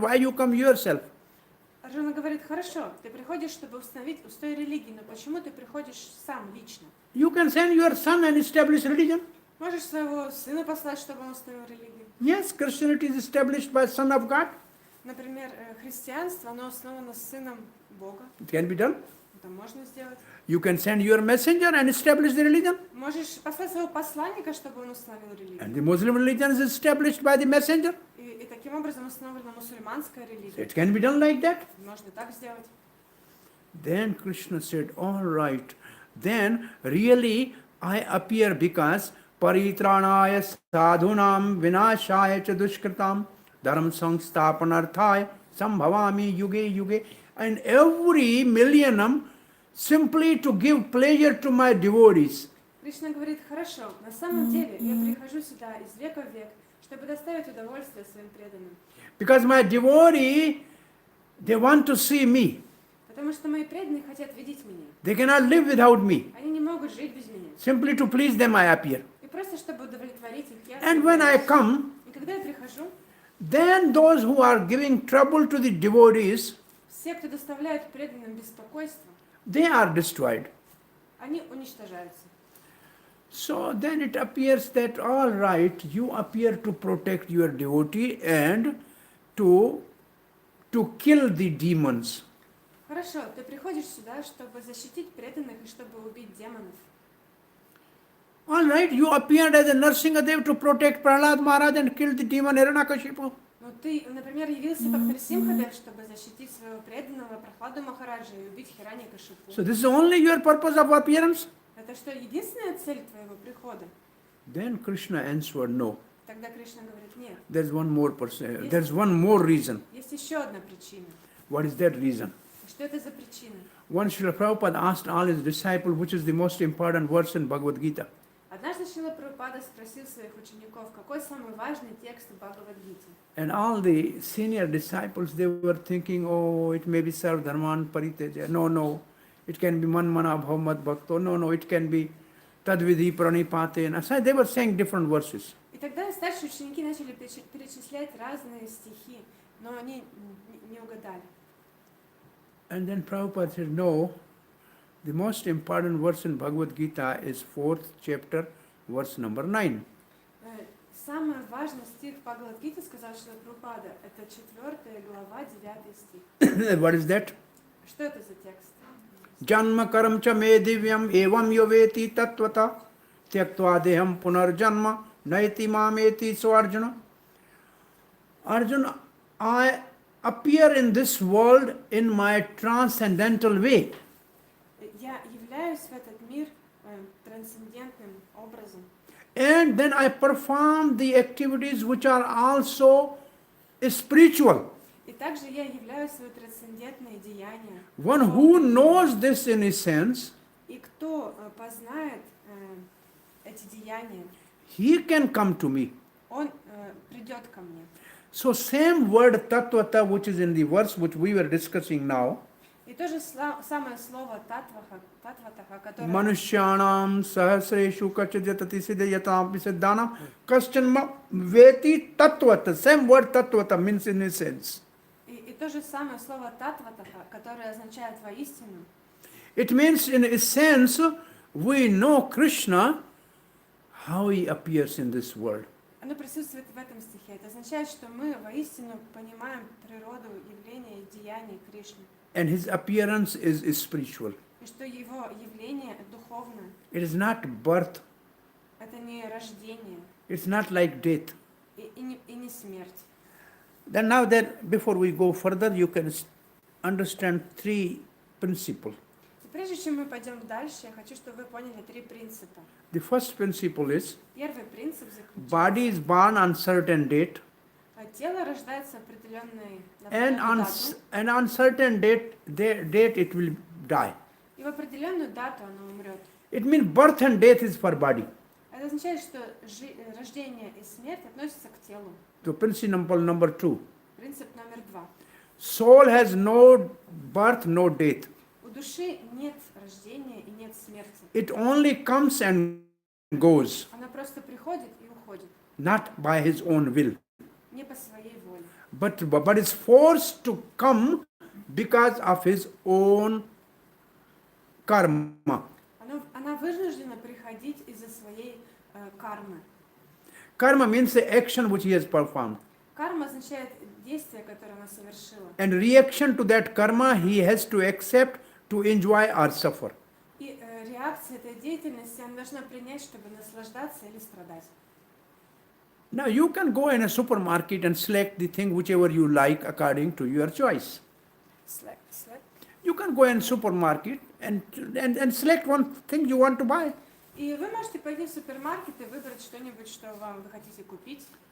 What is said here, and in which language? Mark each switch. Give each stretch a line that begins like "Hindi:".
English: Why you come yourself?
Russian: Арджуна говорит, хорошо, ты приходишь, чтобы установить устой религии, но почему ты приходишь сам лично?
English: You can send your son and establish religion.
Russian: Можешь своего сына послать, чтобы он установил религию?
English: Yes, Christianity is established by Son of God.
Russian: Например, христианство, оно основано сыном Бога.
English: It can be done.
Russian: Это можно сделать.
English: You can send your messenger and establish the religion.
Russian: Можешь послать своего посланника, чтобы он установил религию.
English: And the Muslim religion is established by the messenger.
Russian: И таким образом установлена мусульманская религия.
English: It can be done like that.
Russian: Можно так сделать.
English: Then Krishna said, all right, then really I appear because
Sanskrit: paritranaya sadhunam vinashaya cha dushkritam dharma samsthapanarthaya sambhavami yuge yuge.
English: And every millennium simply to give pleasure to my devotees.
Russian: Кришна говорит, хорошо, на самом деле я прихожу сюда из века в век, чтобы доставить удовольствие своим преданным.
English: Because my devotee, they want to see me.
Russian: Потому что мои преданные хотят видеть меня.
English: They cannot live without me.
Russian: Они не могут жить без меня.
English: Simply to please them I appear.
Russian: И просто чтобы удовлетворить их, я
English: And when I come,
Russian: И когда я прихожу,
English: then those who are giving trouble to the devotees,
Russian: все, кто доставляет преданным беспокойство,
English: they are destroyed.
Russian: они уничтожаются.
English: So then it appears that all right, you appear to protect your devotee and to kill the demons.
Russian: Хорошо, ты приходишь сюда, чтобы защитить преданных и чтобы убить демонов.
English: All right, you appeared as a Narsingadev to protect Prahlad Maharaj and kill the demon Hiranyakashipu.
Russian: Но ты, например, явился как Нарсимхадев, чтобы защитить своего преданного Прохладу Махараджа и убить Хираньякашипу.
English: So this is only your purpose of appearance?
Russian: Это что, единственная цель твоего прихода?
English: Then Krishna answered, no.
Russian: Тогда Кришна говорит, нет.
English: There's one more person. There's one more reason.
Russian: Есть еще одна причина.
English: What is that reason?
Russian: Что это за причина?
English: One Srila Prabhupada asked all his disciples, which is the most important verse in Bhagavad Gita.
Russian: Однажды Шрила Прабхупада спросил своих учеников, какой самый важный текст в Бхагавад-гите.
English: And all the senior disciples, they were thinking, oh, it may be Sarvabhauma Pariteja. No. It can be Manmana Bhavmat Bhakto. No. It can be Tadvidhi Pranipate. And so they were saying different verses.
Russian: И тогда старшие ученики начали перечислять разные стихи, но они не угадали.
English: And then Prabhupada said, no, the most important verse in Bhagavad Gita is 4th chapter, verse number 9.
Russian: Самый важный стих в Бхагавад-гите, сказал Шрила Прабхупада, это 4 глава, 9 стих.
English: What is that?
Russian: Что это за текст?
Sanskrit: Janma karam cha me divyam evam yoveti tattvata tyaktva deham punarjanma naiti mameti.
English: So Arjuna, I appear in this world in my transcendental way.
Russian: Я являюсь в этот мир трансцендентным образом.
English: And then I perform the activities which are also spiritual.
Russian: И также я являю свои трансцендентные деяния.
English: One who knows this in essence,
Russian: И кто познает эти деяния,
English: he can come to me.
Russian: он придет ко мне.
English: So same word tattvata, which is in the verse which we were discussing now,
Russian: И то же самое слово татватаха, которое
Sanskrit: Manushyanam sahasreshu kachajatati siddhayatam siddhanam kaschanma veti tattvata.
English: Same word tattvata means in essence.
Russian: и то же самое слово татватаха, которое означает воистину.
English: It means in essence we know Krishna, how he appears in this world.
Russian: Оно присутствует в этом стихе. Это означает, что мы воистину понимаем природу явления и деяний Кришны.
English: And his appearance is spiritual.
Russian: И что его явление духовное.
English: It is not birth.
Russian: Это не рождение
English: It's not like death.
Russian: и не смерть.
English: Then now that before we go further, you can understand three principles.
Russian: И прежде чем мы пойдем дальше, я хочу, чтобы вы поняли три принципа.
English: The first principle is
Russian: Первый принцип заключается,
English: body is born on certain date,
Russian: тело рождается определенной
English: and
Russian: дату,
English: on certain date it will die.
Russian: и в определенную дату оно умрет.
English: It means birth and death is for body.
Russian: Это означает, что рождение и смерть относятся к телу.
English: So principle number 2.
Russian: Принцип номер 2.
English: Soul has no birth, no death.
Russian: У души нет рождения и нет смерти.
English: It only comes and goes,
Russian: Она просто приходит и уходит,
English: not by his own will,
Russian: не по своей воле.
English: but is forced to come because of his own karma.
Russian: Она вынуждена приходить из-за своей кармы.
English: Karma means the action which he has performed.
Russian: Карма означает действие, которое она совершила.
English: And reaction to that karma he has to accept to enjoy or suffer.
Russian: И реакция этой деятельности она должна принять, чтобы наслаждаться или страдать.
English: Now you can go in a supermarket and select the thing whichever you like according to your choice. You can go in supermarket and select one thing you want to buy.
Russian: И вы можете пойти в супермаркет и выбрать что-нибудь, что вы хотите купить.